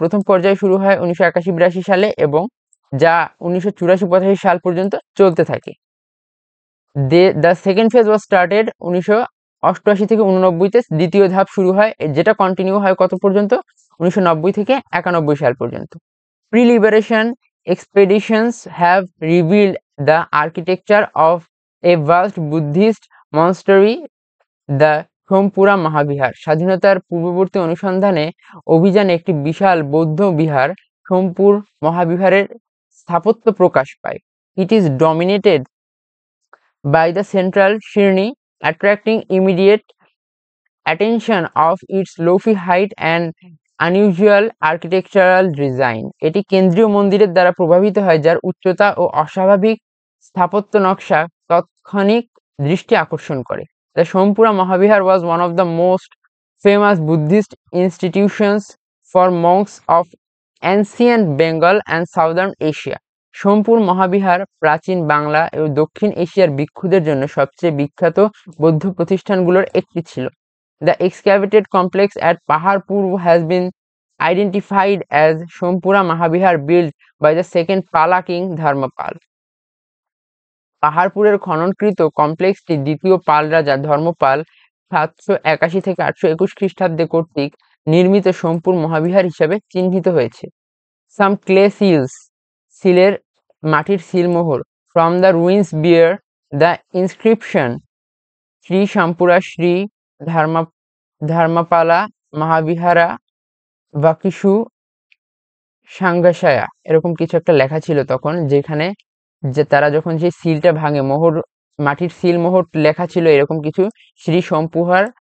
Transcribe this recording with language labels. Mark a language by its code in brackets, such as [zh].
[bn] প্রথম পর্যায় শুরু হয় 1981-82 সালে এবং যা 1984-85 সাল পর্যন্ত চলতে থাকে। [en] the second phase was started [bn] 1988 থেকে 89-তে দ্বিতীয় ধাপ শুরু হয়, যেটা কন্টিনিউ হয় কত পর্যন্ত, 1990 থেকে 91 সাল পর্যন্ত। [en] Pre-liberation expeditions have revealed the architecture of a vast Buddhist monastery, the Somapura Mahavihara. [bn] স্বাধীনতার পূর্ববর্তী অনুসন্ধানে অভিযানে একটি বিশাল বৌদ্ধ বিহার সোমপুর মহাবিহারের স্থাপত্য প্রকাশ পায়। [en] It is dominated by the central Shirni, attracting immediate attention of its lofty height and unusual architectural design। [bn] এটি কেন্দ্রীয় মন্দিরের দ্বারা প্রভাবিত হয়, যার উচ্চতা ও অস্বাভাবিক স্থাপত্য নকশা তাৎক্ষণিক দৃষ্টি আকর্ষণ করে। [en] The Sompura Mahavihar was one of the most famous Buddhist institutions for monks of ancient Bengal and southern Asia। [bn] Somapura Mahavihara প্রাচীন বাংলা ও দক্ষিণ এশিয়ার ভিক্ষুদের জন্য সবচেয়ে বিখ্যাত বৌদ্ধ প্রতিষ্ঠানগুলোর একটি ছিল। [en] The excavated complex at Paharpur has been identified as Sompura Mahavihar, built by the second Pala king Dharmapal। [bn] পাহাড়পুরের খননকৃত কমপ্লেক্সটি দ্বিতীয় পাল রাজা ধর্মপাল 781 থেকে 821 খ্রিস্টাব্দে কর্তৃক নির্মিত সোমপুর মহাবিহার হিসাবে চিহ্নিত হয়েছে। [en] some clay seals, [bn] সিলের মাটির সিলমোহর, [en] from the ruins bear the inscription [bn] Shri শামপুরা Shri ধর্মপালা মহাবিহারা বাকিসু সাঙ্গাসায়া, এরকম কিছু একটা লেখা ছিল তখন, যেখানে যে তারা যখন যে সিলটা ভাঙে, মোহর মাটির সিল মোহর লেখা ছিল এরকম কিছু, শ্রী সম্পুহার